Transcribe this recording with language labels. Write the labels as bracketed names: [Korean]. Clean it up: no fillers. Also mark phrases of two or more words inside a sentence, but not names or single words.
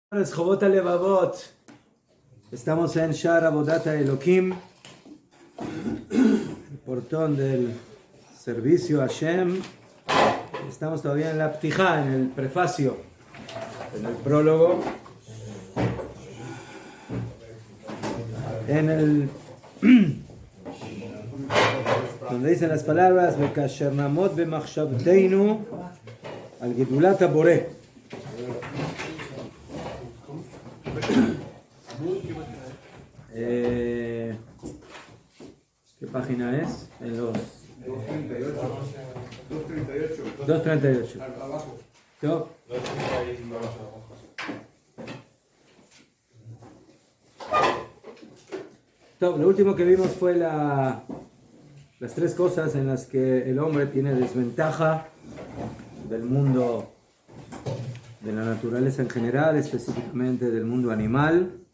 [Spanish] Jobot Alevavot. Estamos en Shar Avodat Elohim, el portón del servicio a Hashem. Estamos todavía en la Ptijá, en el prefacio, en el prólogo, en el donde dicen las palabras [Hebrew] וכאשר נעמוד במחשבתנו על גדולת הבורא. [Spanish] ¿Qué página es? En los 238. ¿Yo? Lo último que vimos fue las tres cosas en las que el hombre tiene desventaja del mundo de la naturaleza en general, específicamente del mundo animal.